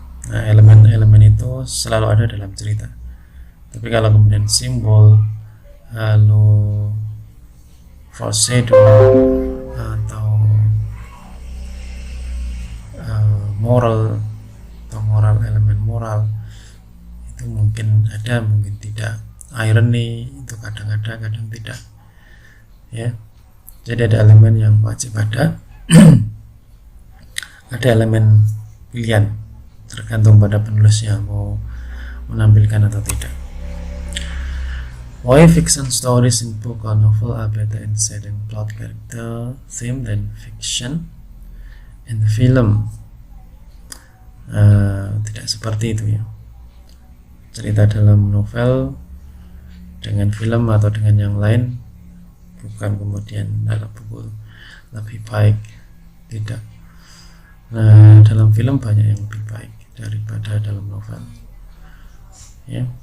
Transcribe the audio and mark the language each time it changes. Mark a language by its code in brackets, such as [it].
[id] Nah, elemen-elemen itu selalu ada dalam cerita. Tapi kalau kemudian simbol, lalu foreshadow atau moral elemen moral itu mungkin ada, mungkin tidak. Irony itu kadang ada kadang tidak, ya. Jadi ada elemen yang wajib ada ada elemen pilihan, tergantung pada penulisnya mau menampilkan atau tidak. [en] Why fiction stories in book or novel are better in setting, plot, character, theme than fiction in the film? [id] Tidak seperti itu, ya. Cerita dalam novel dengan film atau dengan yang lain bukan kemudian dalam buku lebih baik, tidak. Nah, dalam film banyak yang lebih baik daripada dalam novel, ya.